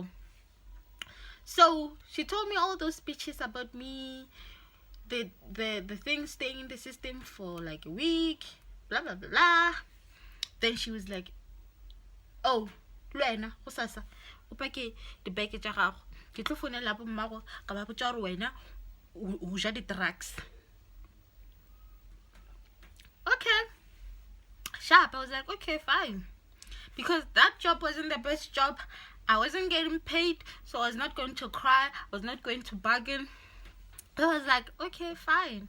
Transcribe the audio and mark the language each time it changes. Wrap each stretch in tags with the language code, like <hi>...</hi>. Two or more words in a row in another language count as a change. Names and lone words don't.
<en>So she told me all those speeches about me, the thing staying in the system for like a week, blah blah blah blah. Then she was like, oh, Luena,</en> <zu>usasa, upake</zu> <en>the bag</en> <tn>tsa gago. Ke tlo fonela bo mmago ka ba botsa gore wena o ja di drugs.</tn> <en>Okay. Sharp. I was like, okay, fine. Because that job wasn't the best job. I wasn't getting paid, so I was not going to cry. I was not going to bargain. But I was like, okay, fine.</en>